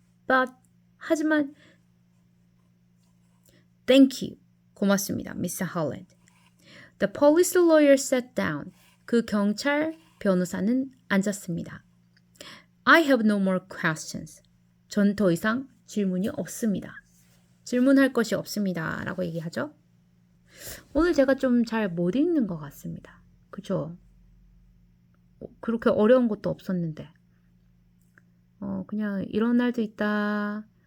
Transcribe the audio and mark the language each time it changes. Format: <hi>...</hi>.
<en>But</en> <ko>하지만</ko> <en>Thank you.</en> <ko>고맙습니다, Mr. Holland.</ko> <en>The police lawyer sat down.</en> <ko>그 경찰 변호사는 앉았습니다.</ko> <en>I have no more questions.</en> <ko>전 더 이상 질문이 없습니다. 질문할 것이 없습니다. 라고 얘기하죠. 오늘 제가 좀 잘 못 읽는 것 같습니다. 그죠? 그렇게 어려운 것도 없었는데. 그냥 이런 날도 있다.</ko>